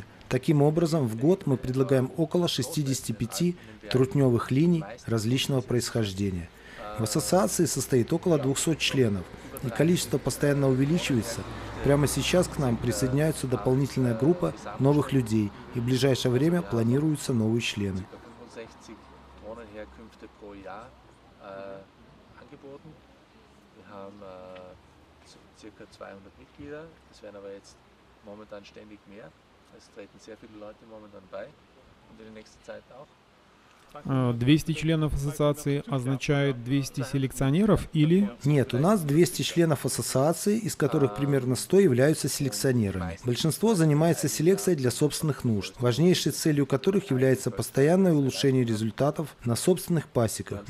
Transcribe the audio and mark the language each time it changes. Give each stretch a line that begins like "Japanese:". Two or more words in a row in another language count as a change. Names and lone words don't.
Russian: Таким образом, в год мы предлагаем около 65 трутневых линий различного происхождения. В ассоциации состоит около 200 членов, и количество постоянно увеличивается. Прямо сейчас к нам присоединяется дополнительная группа новых людей, и в ближайшее время планируются новые члены.
German: Circa 200 Mitglieder, das werden aber jetzt momentan ständig mehr. Es treten sehr viele Leute momentan bei und in der nächsten Zeit auch.
Russian: 200 членов ассоциации означает 200 селекционеров или... Нет, у нас 200 членов ассоциации, из которых примерно 100 являются селекционерами. Большинство занимается селекцией для собственных нужд, важнейшей целью которых является постоянное улучшение результатов на собственных пасеках.